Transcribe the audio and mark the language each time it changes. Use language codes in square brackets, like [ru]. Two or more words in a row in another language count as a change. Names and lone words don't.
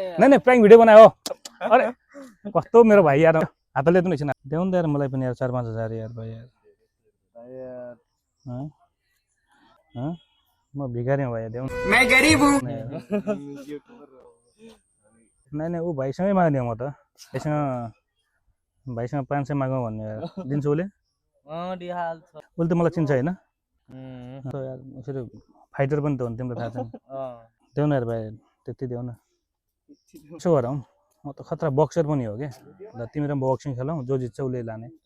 [hi] नहीं नहीं [en] prank video [ne] बनायो अरे कस्तो मेरो भाइ यार हातले पनि छैन देऊ न यार मलाई पनि यार 4-5 हजार यार भाइ यार हैं हैं म भिखारी हूं भाइ देऊ [hi] मैं गरीब हूँ नहीं नहीं [ne] ऊ भाइसँगै माग्ने म त यससँग भाइसँग 500 मागौँ भन्ने यार दिन्छ उसले उसले त मलाई चिन्छ हैन यार यसरी फाइटर पनि त हो नि तिमीलाई थाहा छ नि देऊ न यार भाइ त्यति देऊ न यसो गरौँ म त खतरा बक्सर पनि हो के ल तिमी र बक्सिङ खेलौँ जो जित्छ उसले लाने